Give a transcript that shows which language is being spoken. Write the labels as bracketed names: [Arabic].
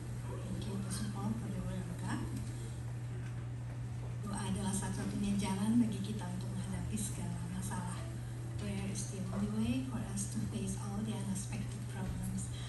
[English] Thank you Pastor Paul for the word of God. [Indonesian] Doa adalah satu-satunya jalan bagi kita untuk menghadapi segala masalah. [English] Prayer is the only way for us to face all the unexpected problems.